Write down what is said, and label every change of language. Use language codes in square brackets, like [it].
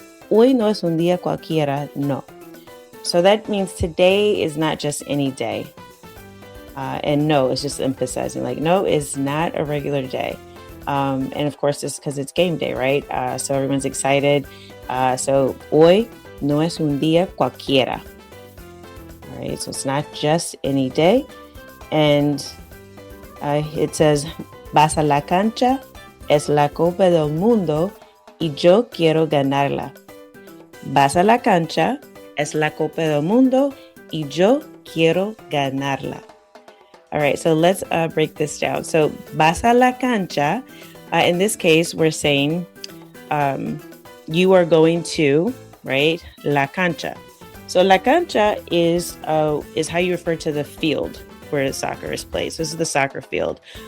[es] Hoy no es un día cualquiera, no. [en] So that means today is not just any day. And no, it's just emphasizing like, no, it's not a regular day. And of course, it's because it's game day, right? So everyone's excited. [es] So hoy no es un día cualquiera. [en] All right, so it's not just any day. And it says, [es] vas a la cancha, es la Copa del Mundo y yo quiero ganarla. Vas a la cancha, es la Copa del Mundo y yo quiero ganarla. [en] All right, so let's break this down. So [es] vas a la cancha, [en] in this case, we're saying you are going to, right, la cancha. So la cancha is how you refer to the field where soccer is played. So this is the soccer field.